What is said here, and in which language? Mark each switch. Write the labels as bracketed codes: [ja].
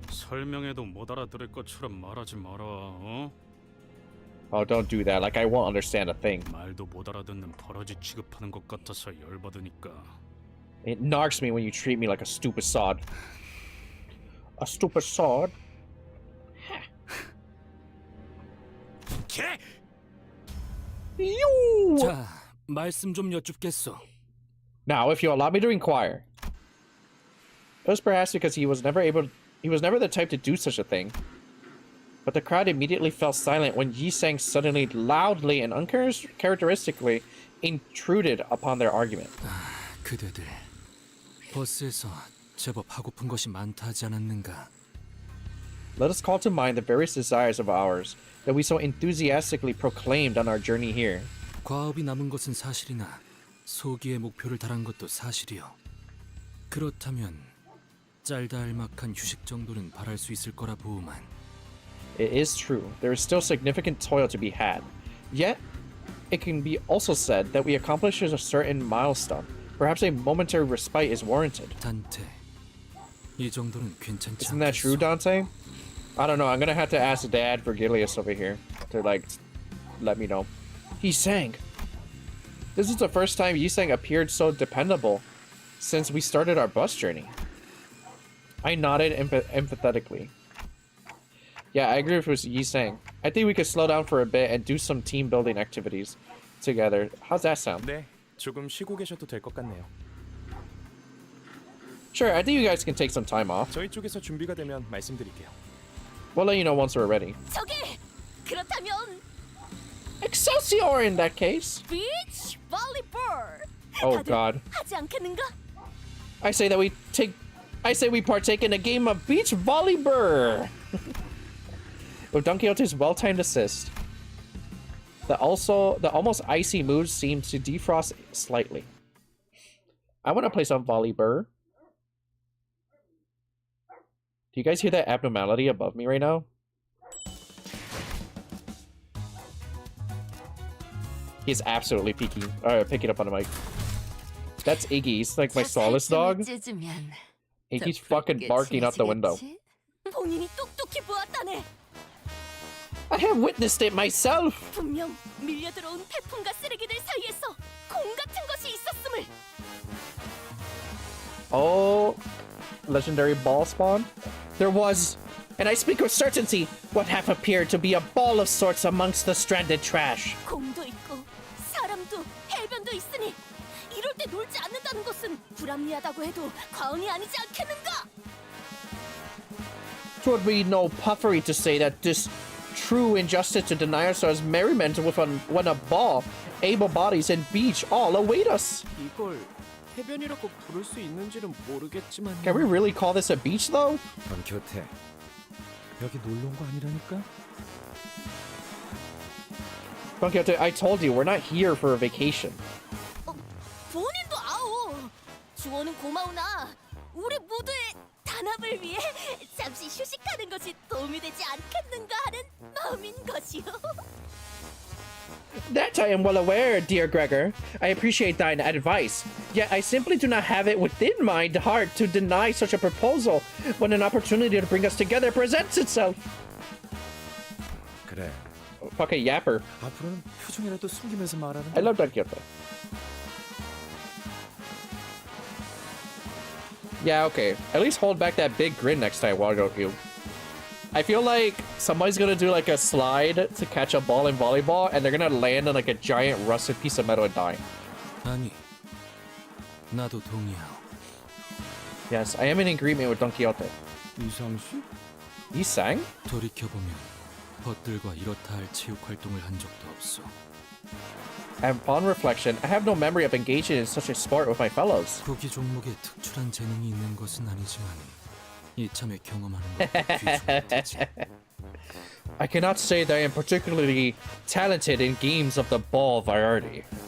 [ko] 설명해도 못 알아들을 것처럼 말하지 마라. 어? [en] Oh, don't do that. Like I won't understand a thing. [ko] 말도 못 알아듣는 버러지 취급하는 것 같아서 열받으니까. [en] It narks me when you treat me like a stupid sod. A stupid sod? [ko] 개! [en] You! [ko] 자, 말씀 좀 여쭙겠소. [en] Now, if you allow me to inquire. It was perhaps because he was never the type to do such a thing. But the crowd immediately fell silent when Yi Sang suddenly, loudly, and uncharacteristically intruded upon their argument. [ko] 그대들 버스에서 제법 하고픈 것이 많다 하지 않았는가? [en] Let us call to mind the various desires of ours that we so enthusiastically proclaimed on our journey here. [ko] 과업이 남은 것은 사실이나 소기의 목표를 달한 것도 사실이요. 그렇다면 짤다알막한 휴식 정도는 바랄 수 있을 거라 보우만. [en] It is true, there is still significant toil to be had. Yet, it can be also said that we accomplished a certain milestone. Perhaps a momentary respite is warranted. [ko] 단테, 이 정도는 괜찮지 [en] Isn't that true, Dante? I don't know, I'm gonna have to ask Dad Virgilius over here to, like, let me know. Yi Sang! This is the first time Yi Sang appeared so dependable since we started our bus journey. I nodded empathetically. Yeah, I agree with Yi Sang. I think we could slow down for a bit and do some team building activities together. How's that sound? [ko] 네, 조금 쉬고 계셔도 될 것 같네요. [en] Sure, I think you guys can take some time off. [ko] 저희 쪽에서 준비가 되면 말씀드릴게요. [en] We'll let you know once we're ready. [ko] 저기 그렇다면 [en] Excelsior in that case. [ko] 비치 볼리볼. [en] Oh [ko] 다들 [en] God. [ko] 하지 않겠는가? [en] I say we partake in a game of beach volleyball. With Don Quixote's well-timed assist, the almost icy mood seemed to defrost slightly. I want to play some volleyball. Do you guys hear that abnormality above me right now? He's absolutely picking up on the mic. That's Iggy. He's like my solace dog. Iggy's fucking barking out the window. [ko] 본인이 똑똑히 보았다네. [en] I have witnessed it myself. [ko] 분명 밀려들어온 태풍과 쓰레기들 사이에서 공 같은 것이 있었음을. [en] Oh, legendary ball spawn? There was, and I speak with certainty, what half appeared to be a ball of sorts amongst the stranded trash. [ko] 공도 있고 사람도 해변도 있으니 이럴 때 놀지 않는다는 것은 불합리하다고 해도 과언이 아니지 않겠는가? [en] 'Twould be no puffery to say that this true injustice to deny ourselves merriment when a ball, able bodies, and beach all await us. [ko] 이걸 해변이라고 부를 수 있는지는 모르겠지만. [en] Can we really call this a beach though? [ko] 넌 곁에 여기 놀러 온 거 아니라니까? [en] Don Quixote, I told you we're not here for a vacation. [ko] 본인도 아오. 주원은 고마우나 우리 모두의 단합을 위해 잠시 휴식하는 것이 도움이 되지 않겠는가 하는 마음인 것이요. [en] That I am well aware, dear Gregor. I appreciate thine advice. Yet I simply do not have it within my heart to deny such a proposal when an opportunity to bring us together presents itself. [ko] 그래. [en] Fucking yapper. [ko] 앞으로는 표정이라도 숨기면서 말하는. [en] I love Don Quixote. Yeah, okay. At least hold back that big grin next time, Wagoku. I feel like somebody's gonna do like a slide to catch a ball in volleyball, and they're gonna land on like a giant rusted piece of metal and die. [ko] 아니, 나도 동의하오. [en] Yes, I am in agreement with Don Quixote. [ko] 이상 씨? [en] Yi Sang? [ko] 돌이켜보면 벗들과 이렇다 할 체육 활동을 한 적도 없어. [en] And upon reflection, I have no memory of engaging in such a sport with my fellows. [ko] 구기 종목에 특출한 재능이 있는 것은 아니지만 이참에 경험하는 것도 귀중하지. [en] I cannot say that I am particularly talented in games of the ball variety.